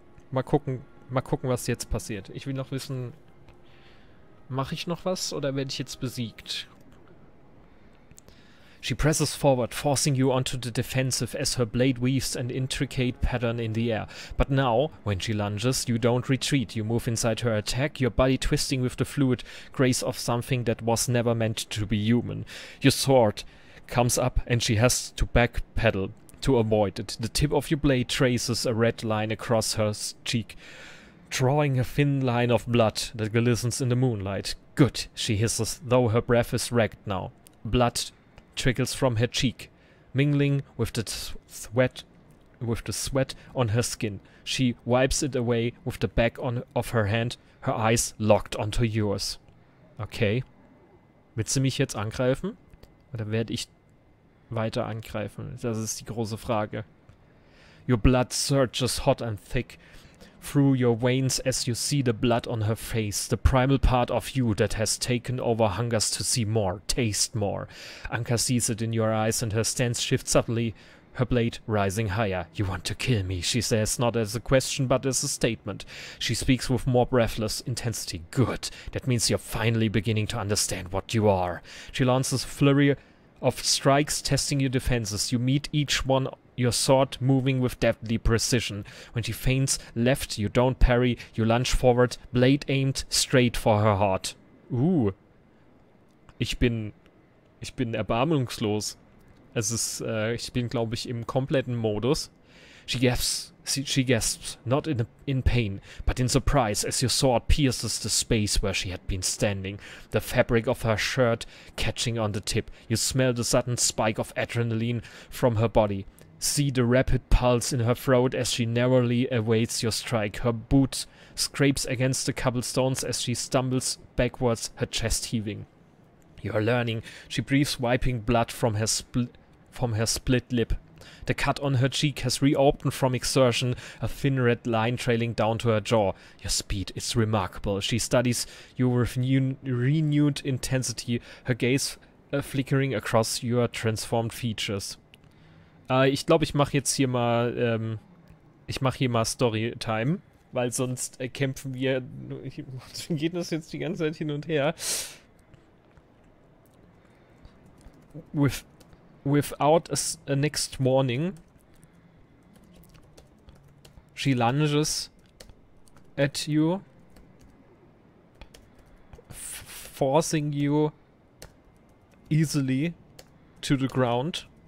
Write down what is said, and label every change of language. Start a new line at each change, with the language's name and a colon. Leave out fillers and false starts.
German: Mal gucken, was jetzt passiert. Ich will noch wissen, mache ich noch was oder werde ich jetzt besiegt?
English: She presses forward, forcing you onto the defensive as her blade weaves an intricate pattern in the air. But now, when she lunges, you don't retreat. You move inside her attack, your body twisting with the fluid grace of something that was never meant to be human. Your sword comes up and she has to backpedal to avoid it. The tip of your blade traces a red line across her cheek, drawing a thin line of blood that glistens in the moonlight. Good, she hisses, though her breath is ragged now. Blood trickles from her cheek, mingling with the sweat on her skin. She wipes it away with the back of her hand, her eyes locked onto yours. Okay.
German: Willst du mich jetzt angreifen? Oder werde ich weiter angreifen? Das ist die große Frage.
English: Your blood surges hot and thick through your veins as you see the blood on her face. The primal part of you that has taken over hungers to see more, taste more. Anka sees it in your eyes and her stance shifts subtly, her blade rising higher. You want to kill me, she says, not as a question but as a statement. She speaks with more breathless intensity. Good. That means you're finally beginning to understand what you are. She launches a flurry of strikes, testing your defenses. You meet each one, your sword moving with deadly precision. When she feints left, you don't parry, you lunge forward, blade aimed straight for her heart.
German: Ich bin erbarmungslos. Ich bin, glaube ich, im kompletten Modus.
English: She gasps, not in pain, but in surprise as your sword pierces the space where she had been standing, the fabric of her shirt catching on the tip. You smell the sudden spike of adrenaline from her body. See the rapid pulse in her throat as she narrowly awaits your strike. Her boot scrapes against the cobblestones as she stumbles backwards, her chest heaving. You are learning. She breathes, wiping blood from her split lip. The cut on her cheek has reopened from exertion, a thin red line trailing down to her jaw. Your speed is remarkable. She studies you with renewed intensity, her gaze flickering across your transformed features.
German: Ich glaube, ich mache jetzt hier mal, Storytime, weil sonst kämpfen wir, geht das jetzt die ganze Zeit hin und her.
English: Without a next warning, she lunges at you, forcing you easily to the ground,